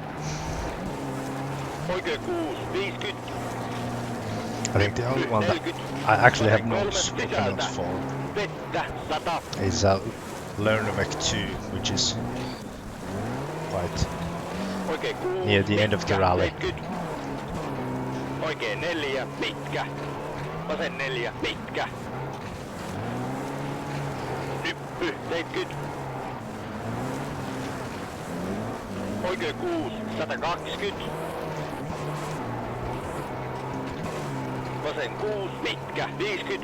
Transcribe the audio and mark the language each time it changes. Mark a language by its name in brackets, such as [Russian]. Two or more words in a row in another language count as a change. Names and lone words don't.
[Finnish] Oikein 6, 50. [English] I think the only one that I actually have notes, proper notes for, is Elektrenai 2, which is quite near the end of the rally. [Finnish] Oikein 4, pitkä. Vasen 4, pitkä. Nyppy, 70. Oikein 6, 120. Vasen 6, pitkä, 50.